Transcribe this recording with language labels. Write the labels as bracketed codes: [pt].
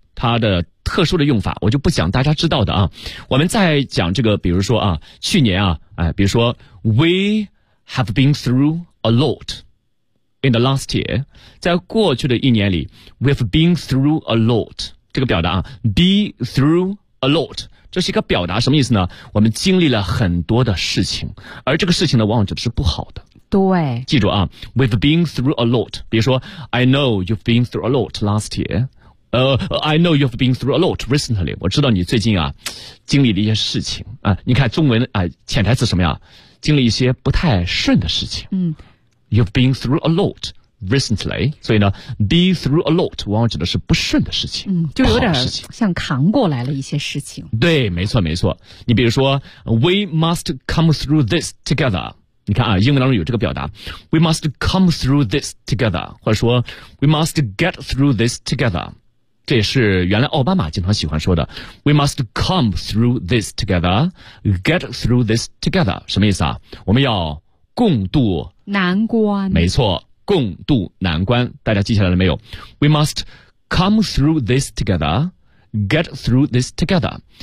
[zh] 它的特殊的用法我就不讲大家知道的啊，我们再讲这个，比如说啊，去年啊，哎，比如说 [en] We have been through a lot in the last year， [zh] 在过去的一年里 [en] We have been through a lot， [zh] 这个表达啊 [en] Be through a lot， [zh] 这是一个表达，什么意思呢？我们经历了很多的事情，而这个事情呢往往指的是不好的。对，记住啊， [en] We've been through a lot， [zh] 比如说 [en] I know you've been through a lot last year，I know you've been through a lot recently。 [zh] 我知道你最近啊经历了一些事情啊，你看中文啊潜台词什么呀，经历一些不太顺的事情。嗯， [en] You've been through a lot recently， [zh] 所以呢 [en] be through a lot [zh] 往往指的是不顺的事情。嗯，就有点像扛过来了一些事情。 [en] 对，没错没错。 [zh] 你比如说 [en] We must come through this together， [zh] 你看啊，英文当中有这个表达 [en] We must come through this together， [zh] 或者说 [en] We must get through this together， [zh] 这也是原来奥巴马经常喜欢说的 [en] We must come through this together， get through this together， [zh] 什么意思啊？我们要共度难关。没错，共度难关，大家记下来了没有？ [en] We must come through this together， get through this together。